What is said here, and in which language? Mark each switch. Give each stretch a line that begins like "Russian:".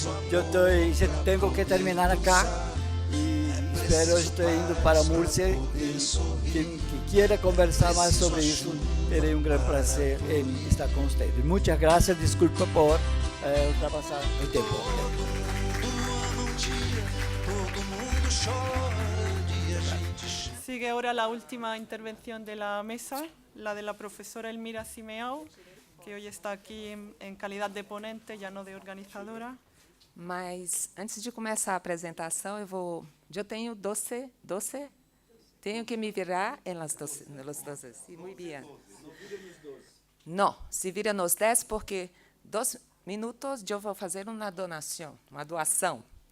Spanish: Yo tengo que terminar acá.
Portuguese: Pero estou indo para Múrcia e quem quiera conversar mais sobre isso, terei um grande prazer em estar com vocês. Muitas graças, desculpa por ultrapassar o tempo.
Spanish: Sigue ahora la última intervención de la mesa, la de la profesora Elmira Simeão, que hoy está aquí en calidad de ponente, ya no de organizadora.
Portuguese: Mas, antes de começar a apresentação, eu tenho 12, tenho que me virar em
Spanish: los 12, sí, muy bien.
Portuguese: Não, se vira nos 10, porque 2 minutos eu vou fazer uma doação.